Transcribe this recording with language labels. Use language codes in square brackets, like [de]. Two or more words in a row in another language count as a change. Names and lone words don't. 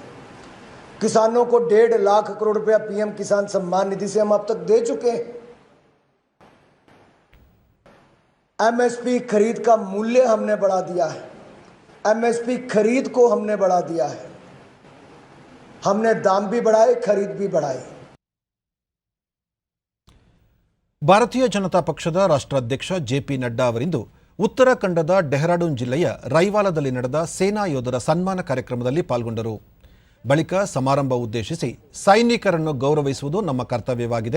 [hi] किसानों को 1.5 लाख करोड़ रुपया पीएम किसान सम्मान निधि से हम अब तक दे चुके हैं. एमएसपी खरीद का मूल्य हमने बढ़ा दिया है. एमएसपी खरीद को हमने बढ़ा दिया है. हमने दाम भी बढ़ाए, खरीद भी बढ़ाई. [kn] ಭಾರತೀಯ ಜನತಾ ಪಕ್ಷದ ರಾಷ್ಟ್ರಾಧ್ಯಕ್ಷ ಜೆಪಿ ನಡ್ಡಾ ಅವರಿಂದು ಉತ್ತರಾಖಂಡದ ಡೆಹ್ರಾಡೂನ್ ಜಿಲ್ಲೆಯ ರೈವಾಲದಲ್ಲಿ ನಡೆದ ಸೇನಾ ಯೋಧರ ಸನ್ಮಾನ ಕಾರ್ಯಕ್ರಮದಲ್ಲಿ ಪಾಲ್ಗೊಂಡರು. ಬಳಿಕ ಸಮಾರಂಭ ಉದ್ದೇಶಿಸಿ ಸೈನಿಕರನ್ನು ಗೌರವಿಸುವುದು ನಮ್ಮ ಕರ್ತವ್ಯವಾಗಿದೆ.